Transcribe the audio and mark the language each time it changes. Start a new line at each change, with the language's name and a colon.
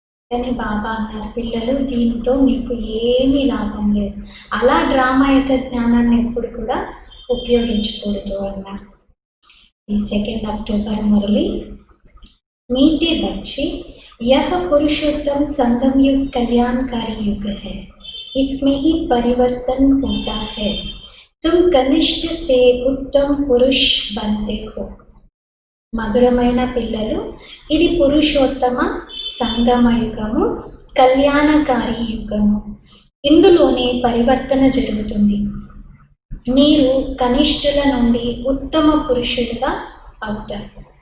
Telugu: కానీ బాబా అన్నారు, పిల్లలు దీంతో మీకు ఏమీ లాభం లేదు, అలా డ్రామా యొక్క జ్ఞానాన్ని ఎప్పుడు కూడా ఉపయోగించకూడదు అన్నారు.
Hindi: ఈ 2 अक्टूबर मुरली मीठे बच्चे यह पुरुषोत्तम संगम युग कल्याणकारी युग है, इसमें ही परिवर्तन होता है, तुम कनिष्ठ से उत्तम पुरुष बनते हो.
Telugu: మధురమైన పిల్లలు, ఇది పురుషోత్తమ సంగమ యుగము, కళ్యాణకారి యుగము, ఇందులోనే పరివర్తన జరుగుతుంది. మీరు కనిష్ఠుల నుండి ఉత్తమ పురుషులుగా అవుతారు.